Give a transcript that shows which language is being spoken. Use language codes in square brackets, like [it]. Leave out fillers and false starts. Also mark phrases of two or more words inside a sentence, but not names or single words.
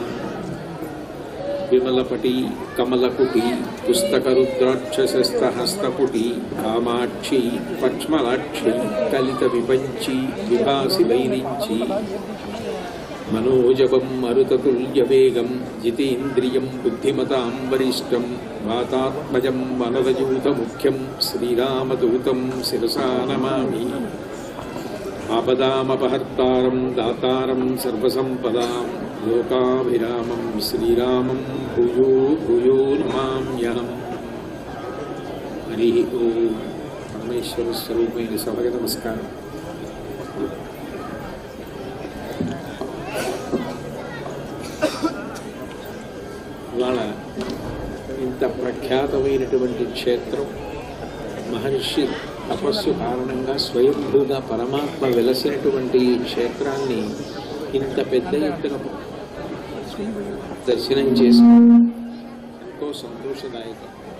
[sa] विमलपटी कमलकुटी पुस्तकरुद्राक्षसस्तहस्तपुटी कामाक्षी पक्ष्मलाक्षी कलितविपञ्ची विभासि वैरिञ्ची मनोजवं मरुततुल्यवेगं जितेन्द्रियं बुद्धिमतां वरिष्ठं वातात्मजं वनरयूतमुख्यं श्रीरामदूतं शिरसा नमामि। आपदामपहर्तारं दातारं सर्वसम्पदां लोकाभिरामं श्रीरामं भूयो भूयो नमाम्यहम्। हरि ओं। [te] పరమేశ్వర స్వరూపైన సభకి నమస్కారం. ఇవాళ ఇంత ప్రఖ్యాతమైనటువంటి క్షేత్రం మహర్షి తపస్సు కారణంగా స్వయంభూగా పరమాత్మ వెలసినటువంటి ఈ క్షేత్రాన్ని ఇంత పెద్ద ఎత్తున దర్శనం చేసి ఎంతో సంతోషదాయకం.